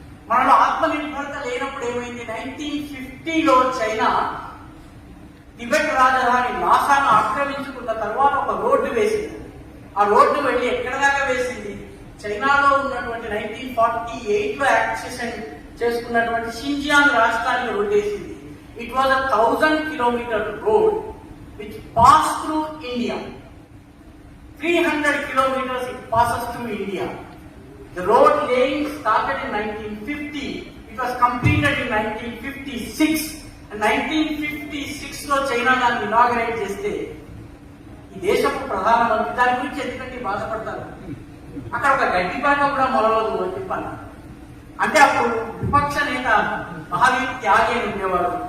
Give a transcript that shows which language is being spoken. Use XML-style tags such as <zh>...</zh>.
<te>మనలో ఆత్మనిర్భరత లేనప్పుడు ఏమైంది? 1950లో చైనా టిబెట్ రాజధాని లాసాను ఆక్రమించుకున్న తర్వాత ఒక రోడ్డు వేసింది. ఆ రోడ్డు వెళ్ళి ఎక్కడ దాకా వేసింది? చైనాలో ఉన్నటువంటి 1948లో యాక్సెషన్ చేసుకున్నటువంటి షింజియాంగ్ రాష్ట్రానికి రోడ్డు వేసింది.</te> <en>It was 1000 kilometer road which passed through India. 300 kilometers it passes through India. The road laying started in 1950. It was completed in 1956.</en> <te>And 1956లో China దాన్ని ఇనాగరేట్ చేస్తే ఈ దేశపు ప్రధానమంత్రి దాని గురించి ఎందుకంటే బాధపడతారు. అక్కడ ఒక గడ్డి పాక కూడా మొలవదు అని చెప్పాను. అంటే అప్పుడు విపక్ష నేత మహావీర్ త్యాగి అని ఉండేవాడు.</te>